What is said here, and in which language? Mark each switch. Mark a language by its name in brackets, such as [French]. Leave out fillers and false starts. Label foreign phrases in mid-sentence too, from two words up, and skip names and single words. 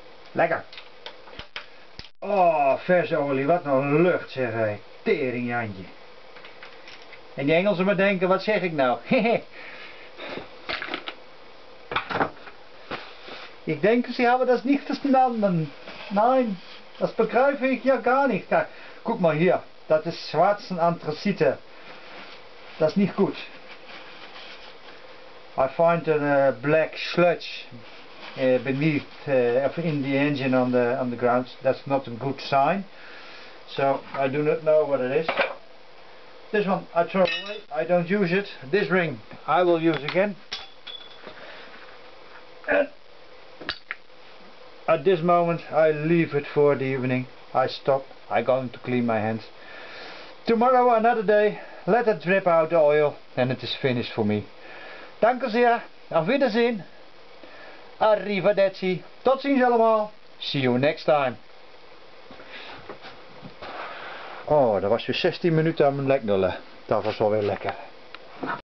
[Dutch] Lekker. Oh, verse olie, wat een lucht zeg hé. Teringjantje. En die Engelsen maar denken, wat zeg ik nou? [German] Ich denke, sie haben das nicht verstanden. Nein, das begreife ich ja gar nicht. Guck mal hier, das ist schwarzen Anthrazite. Das ist nicht gut. [English] I find a black sludge beneath in the engine on the ground. That's not a good sign. So I do not know what it is. This one I throw away. I don't use it. This ring I will use again. And at this moment I leave it for the evening. I stop. I'm going to clean my hands. Tomorrow another day. Let it drip out the oil and it is finished for me. [German] Danke zeer. Auf Wiedersehen. [Italian] Arrivederci. [Dutch] Tot ziens allemaal. [English] See you next time. [Dutch] Oh, dat was weer 16 minuten aan mijn leknullen. Dat was wel weer lekker.